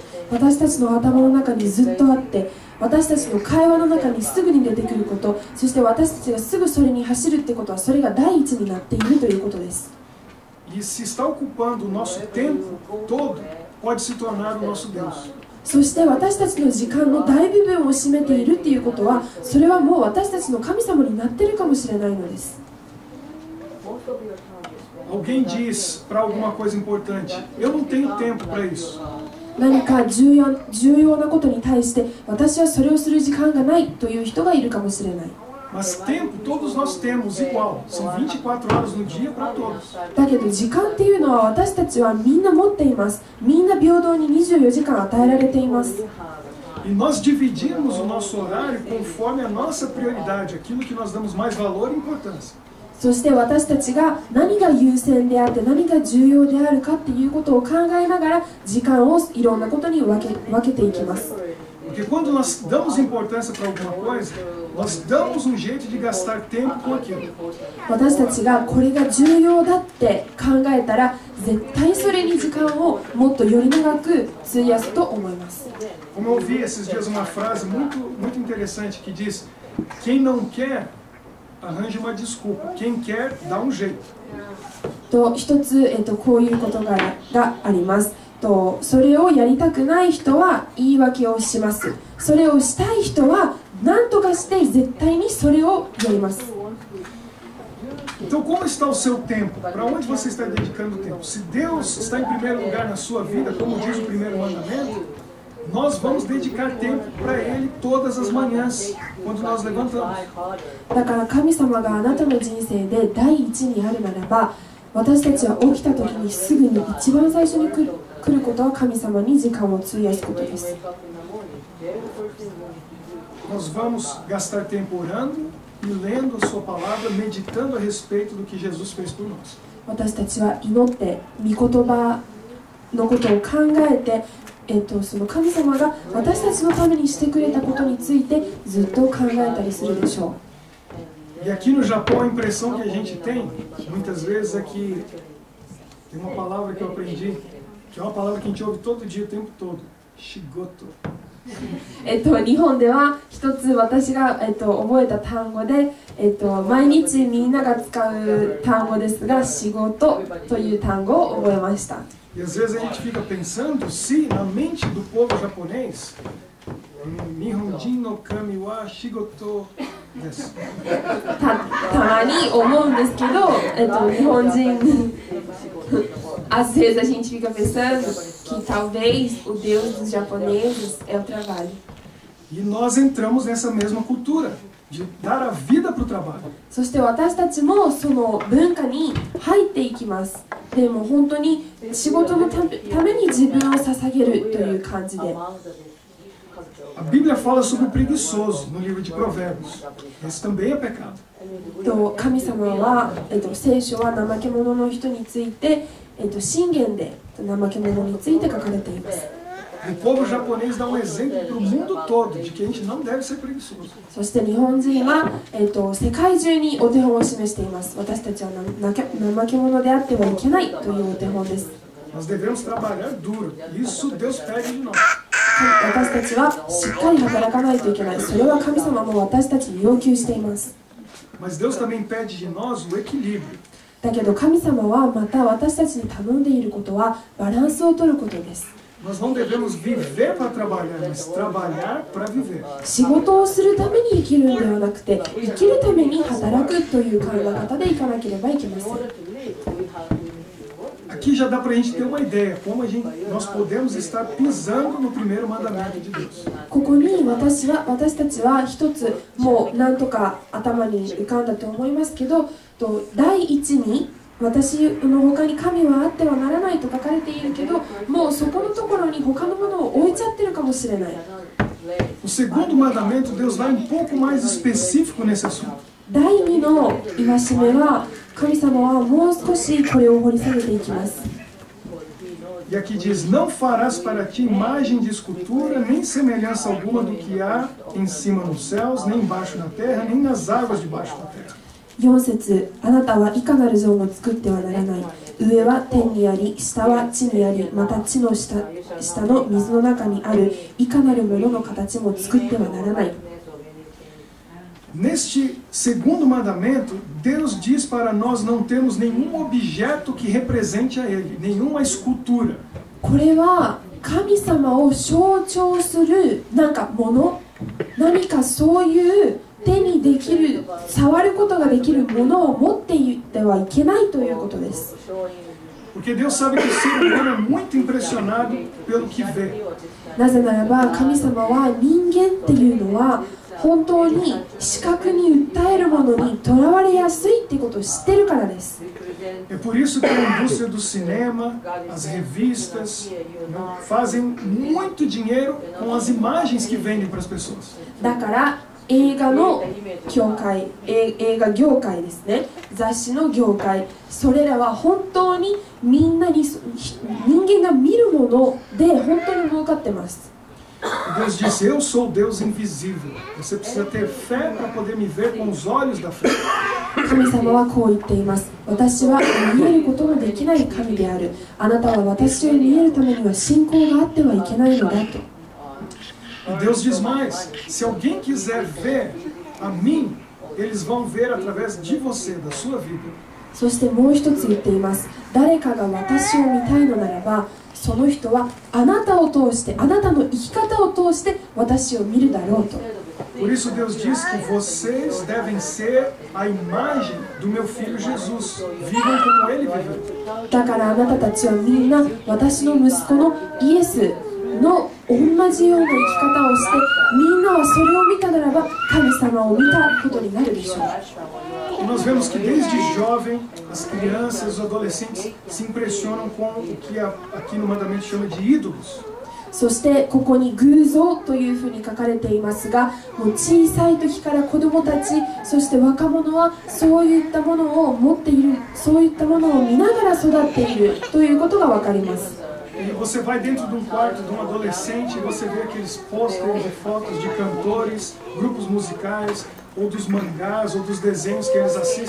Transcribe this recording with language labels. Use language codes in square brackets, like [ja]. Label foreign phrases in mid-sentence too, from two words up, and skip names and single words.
[ja] 私たちの頭の中にずっとあって、私たちの会話の中にすぐに出てくること、そして私たちがすぐそれに走るってことは、それが第一になっているということです。 [pt] E se está ocupando o nosso tempo todo, pode se tornar o nosso Deus. [ja] そして私たちの時間の大部分を占めているっていうことは、それはもう私たちの神様になっているかもしれないのです。 [pt] Alguém diz para alguma coisa importante, eu não tenho tempo para isso. [ja] 何か重要なことに対して私はそれをする時間がないという人がいるかもしれない。 [pt] Mas tempo todos nós temos igual, são 24 horas no dia para todos. [ja] だけど時間っていうのは私たちはみんな持っています。みんな平等に24時間与えられています。 [pt] E nós dividimos o nosso horário conforme a nossa prioridade, aquilo que nós damos mais valor e importância. [ja] そして私たちが何が優先であって何が重要であるかっていうことを考えながら時間をいろんなことに分けていきます。 [pt] Porque quando nós damos importância para alguma coisa, nós damos um jeito de gastar tempo com aquilo. [ja] 私たちがこれが重要だって考えたら絶対それに時間をもっとより長く費やすと思います。 [pt] Como eu ouvi esses dias uma frase muito interessante que diz: quem não quer, arranja uma desculpa. Quem quer, dá um jeito. [ja] と一つ、こういうことがあります。それをやりたくない人は言い訳をします。それをしたい人は何とかして絶対にそれをやります。 [pt] Então, como está o seu tempo? Para onde você está dedicando o tempo? Se Deus está em primeiro lugar na sua vida, como diz o primeiro mandamento, nós vamos dedicar tempo para Ele todas as manhãs, quando nós levantamos. [ja] だから神様があなたの人生で第一にあるならば、私たちは起きた時にすぐに一番最初に来ることは神様に時間を費やすことです。 [pt] Nós vamos gastar tempo orando e lendo a sua palavra, meditando a respeito do que Jesus fez por nós. [ja] 私たちは祈って御言葉のことを考えて、その神様が私たちのためにしてくれたことについてずっと考えたりするでしょう。 [pt] E aqui no Japão a impressão que a gente tem, muitas vezes, é que tem uma palavra que eu aprendi, que é uma palavra que a gente ouve todo dia, o tempo todo, shigoto. [ja] 日本では一つ私が、覚えた単語で、毎日みんなが使う単語ですが、仕事という単語を覚えました。 [pt] E às vezes a gente fica pensando se na mente do povo japonês, [ja] 日本人の神は仕事です. たまに思うんですけど、日本人 [pt] Às vezes a gente fica pensando que talvez o Deus dos japoneses é o trabalho. E nós entramos nessa mesma cultura de dar a vida para o trabalho. [ja] そして私たちもその文化に入っていきます。でも本当に仕事のために自分を捧げるという感じで。 [pt] A Bíblia fala sobre o preguiçoso no livro de Provérbios. Esse também é pecado. [ja] 神様は、聖書は怠け者の人について、箴言で怠け者について書かれています。 [pt] O povo japonês dá um exemplo para o mundo todo de que a gente não deve ser preguiçoso. [ja] そして日本人は、世界中にお手本を示しています。私たちは怠け者であってはいけないというお手本です。 [pt] Nós devemos trabalhar duro. Isso Deus pede de nós. [ja] 私たちはしっかり働かないといけない。それは神様も私たちに要求しています。 [pt] Mas Deus também pede de nós o equilíbrio. [ja] だけど神様はまた私たちに頼んでいることはバランスを取ることです。 [pt] Nós não devemos viver para trabalhar, mas trabalhar para viver. [ja] 仕事をするために生きるのではなくて、生きるために働くという考え方でいかなければいけません。 [pt] Aqui já dá para a gente ter uma ideia como nós podemos estar pisando no primeiro mandamento de Deus. [ja] ここに私たちは一つもう何とか頭に浮かんだと思いますけど、第一に私の他に神はあってはならないと書かれているけど、もうそこのところに他のものを置いちゃってるかもしれない。 [pt] O segundo mandamento, Deus vai um pouco mais específico nesse assunto. [ja] 第2の戒めは神様はもう少しこれを掘り下げていきます。 [pt] E aqui diz: Não farás para ti imagem de escultura, nem semelhança alguma do que há em cima nos céus, nem embaixo na terra, nem nas águas debaixo da terra. [ja] 4 節、あなたはいかなる像も作ってはならない。上は天にあり、下は地にあり、また地の下の水の中にあるいかなるものの形も作ってはならない。 [pt] Neste segundo mandamento, Deus diz para nós não termos nenhum objeto que represente a Ele, nenhuma escultura. [ja] これは神様を象徴する何かもの、何かそういう手にできる、触ることができるものを持っていってはいけないということです。 [pt] Porque Deus sabe que o ser humano é muito impressionado pelo que vê. [ja] なぜならば神様は人間っていうのは本当に視覚に訴えるものにとらわれやすいっていうことを知ってるからです。 [pt] É por isso que a indústria do cinema, as revistas, fazem muito dinheiro com as imagens que vendem para as pessoas. [ja] だから映画の業界、映画業界ですね、雑誌の業界、それらは本当にみんなに人間が見るもので本当に儲かってます。 [pt] Deus disse: Eu sou o Deus invisível. Você precisa ter fé para poder me ver com os olhos da fé. [ja] 神様はこう言っています。私は見えることのできない神である。あなたは私を見えるためには信仰があってはいけないのだと。 [pt] E Deus diz mais: se alguém quiser ver a mim, eles vão ver através de você, da sua vida. [ja] そしてもう一つ言っています。誰かが私を見たいのならば、その人はあなたを通して、あなたの生き方を通して私を見るだろうと。 [pt] Por isso Deus diz que vocês devem ser a imagem do meu filho Jesus. Vivam como ele viveu. [ja] だからあなたたちはみんな私の息子のイエスの同じような生き方をして、みんなはそれを見たならば神様を見たことになるでしょう。 [pt] E nós vemos que desde jovem as crianças, os adolescentes se impressionam com o que aqui no mandamento chama de ídolos. [ja] そしてここに偶像というふうに書かれていますが、もう小さい時から子どもたち、そして若者はそういったものを持っている、そういったものを見ながら育っているということが分かります。 [pt] E você vai dentro de um quarto de um adolescente e você vê aqueles pôsteres e fotos de cantores, grupos musicais, ou dos mangás, ou dos desenhos que eles assistem.